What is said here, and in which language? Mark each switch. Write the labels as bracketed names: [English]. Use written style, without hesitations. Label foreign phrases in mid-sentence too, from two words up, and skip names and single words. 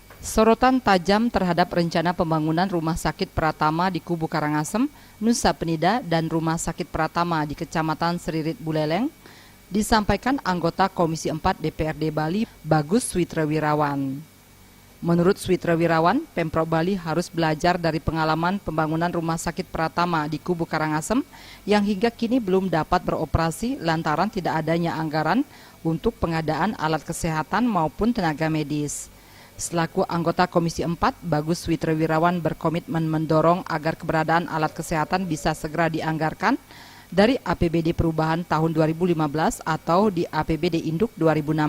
[Indonesian] Sorotan tajam terhadap rencana pembangunan Rumah Sakit Pratama di Kubu Karangasem, Nusa Penida, dan Rumah Sakit Pratama di Kecamatan Seririt Buleleng disampaikan anggota Komisi 4 DPRD Bali, Bagus Switrawirawan. Menurut Switrawirawan, Pemprov Bali harus belajar dari pengalaman pembangunan Rumah Sakit Pratama di Kubu Karangasem yang hingga kini belum dapat beroperasi lantaran tidak adanya anggaran untuk pengadaan alat kesehatan maupun tenaga medis. Selaku anggota Komisi 4, Bagus Switrawirawan berkomitmen mendorong agar keberadaan alat kesehatan bisa segera dianggarkan dari APBD Perubahan tahun 2015 atau di APBD Induk 2016.